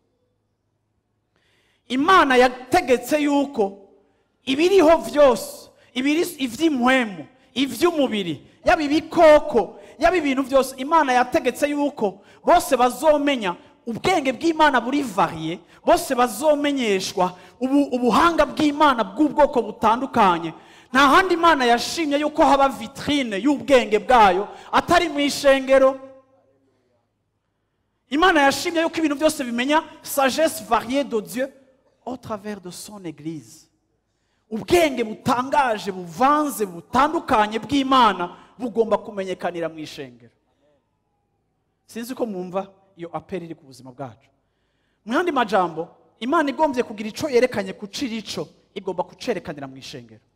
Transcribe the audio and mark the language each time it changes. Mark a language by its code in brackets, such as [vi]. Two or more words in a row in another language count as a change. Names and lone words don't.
[rn] Imana yategetse yuko ibiriho vyose, ivy'impwemu, ivy'umubiri, yaba ibikoko, yaba ibintu byose, Imana yategetse yuko bose bazomenya ubwenge bw'Imana buri varié, bose bazomenyeshwa ubuhanga bw'Imana bw'ubwoko butandukanye. Nta handi Imana yashimye yuko haba vitrine y'ubwenge bwayo atari mu ishengero. Imana yashimye yuko ibintu byose bimenya [fr] sagesse variée de Dieu au travers de son église. [rn] Ubwenge butangaje, buvanze, butandukanye bw'Imana bugomba kumenyekanira mu ishengero. Sinzi ko mwumva iyo apeli iri ku buzima bwacu. Mu yandi majambo, Imana igombye kugira ico yerekanye kucira ico, igomba kucerekanira mu ishengero.